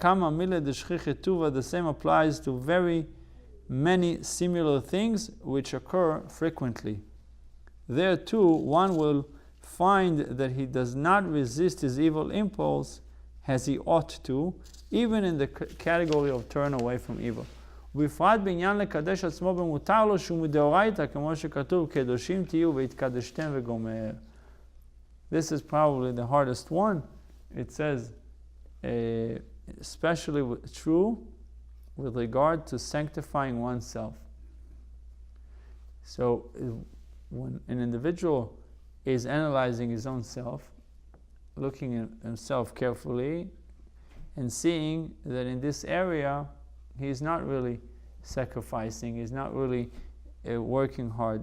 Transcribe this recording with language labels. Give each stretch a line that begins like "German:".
English: The same applies to very many similar things which occur frequently. There too, one will find that he does not resist his evil impulse as he ought to, even in the category of turn away from evil.
Hebrew: ובפרט בעניין לקדש עצמו במותר לו שהוא מדאורייתא, כמו שכתוב, קדושים תהיו והתקדשתם וגומר.
English: This is probably the hardest one. It says, especially true with regard to sanctifying oneself. So when an individual is analyzing his own self, looking at himself carefully, and seeing that in this area he's not really sacrificing, he's not really working hard.